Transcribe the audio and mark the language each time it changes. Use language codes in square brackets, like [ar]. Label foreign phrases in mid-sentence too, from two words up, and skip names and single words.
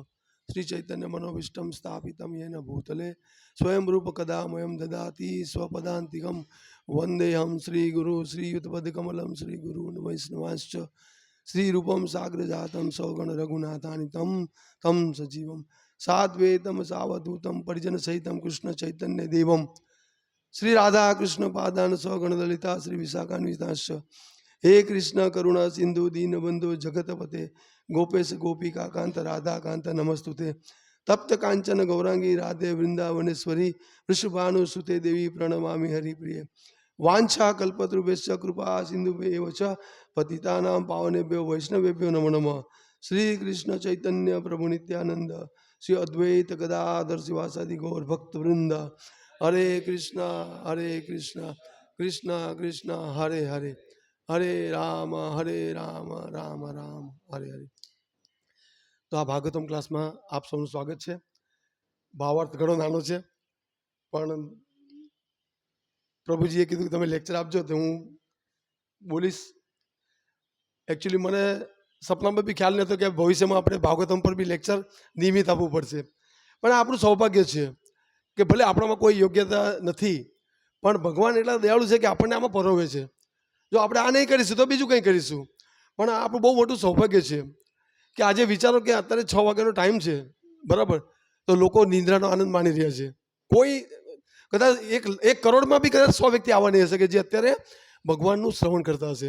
[sa] श्री चैतन्य मनोभीष्टम स्थापितम येन भूतले स्वयं रूप कदामयं ददाति स्वपदांतिकम वंदेहम श्री गुरु श्री युतपदकमलम श्री गुरुन वैष्णवांश्च श्री रूपम साग्रजातम सौगण रघुनाथानी तम सजीवम साद्वैतम सावधूतम परिजन सहितम कृष्ण चैतन्य देवम श्री राधा कृष्ण पादान सौगण ललिता श्री विशाखान्वितांश्च। हे कृष्ण करुणा सिंधु दीनबंधु जगतपते गोपेश गोपिका कांत राधा कांत नमस्तुते। तप्त कांचन गौरांगी राधे वृंदावनेश्वरी वृषभानुसुते देवी प्रणमामि हरिप्रिय। वांछा कल्पतरुभ्यश्च कृपा सिंधुभ्येव च पतितानां पावनेभ्यो वैष्णवेभ्यो नमो नमः। श्री कृष्ण चैतन्य प्रभु नित्यानंद श्री अद्वैत गदाधर शिवासादि गौर भक्त वृंद। हरे कृष्ण कृष्ण कृष्ण हरे हरे हरे राम राम राम हरे हरे। [gu] તો આ ભાગવતમ ક્લાસ [hi] में आप सबनु स्वागत है। [gu] ભાવાર્થ ઘણો નાનો છે, પણ પ્રભુજીએ કીધું કે તમે લેક્ચર આપજો તો હું બોલીશ। એક્ચુઅલી મને સપના મેં ભી ખ્યાલ નહોતો કે ભવિષ્યમાં આપણે ભાગવતમ પર ભી લેક્ચર નિયમિત આપવું પડશે, પણ આપણું સૌભાગ્ય છે કે ભલે આપણામાં કોઈ યોગ્યતા નથી પણ ભગવાન એટલા દયાળુ છે કે આપણને આમાં પરોવે છે। जो આપણે આ નહીં કરીશું તો બીજું કંઈ કરીશું, પણ આપણું બહુ મોટું સૌભાગ્ય છે કે આજે વિચારો કે અત્યારે 6 વાગ્યાનો ટાઈમ છે, બરાબર, તો લોકો નિંદ્રાનો આનંદ માણી રહ્યા છે। કોઈ કદાચ એક કરોડમાં બી કદાચ 100 વ્યક્તિ આવવા નહીં હશે કે જે અત્યારે ભગવાનનું શ્રવણ કરતા હશે।